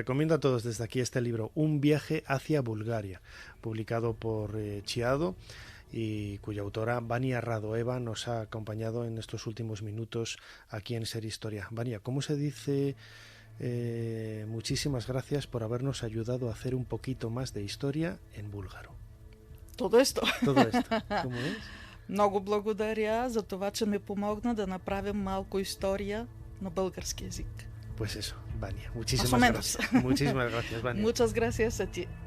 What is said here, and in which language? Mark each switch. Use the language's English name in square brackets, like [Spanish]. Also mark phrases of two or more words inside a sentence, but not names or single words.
[Spanish] Recomiendo a todos desde aquí este libro, Un viaje hacia Bulgaria, publicado por Chiado, y cuya autora Vania Radoeva nos ha acompañado en estos últimos minutos aquí en Ser Historia. Vania, ¿cómo se dice? Muchísimas gracias por habernos ayudado a hacer un poquito más de historia en búlgaro. Todo esto. ¿Cómo es? [Bulgarian] Много благодаря за това, че ми помогна да направим малко история на български език. [Spanish] Pues eso, Vania. Muchísimas gracias. Muchísimas gracias, Vania. Muchas gracias a ti.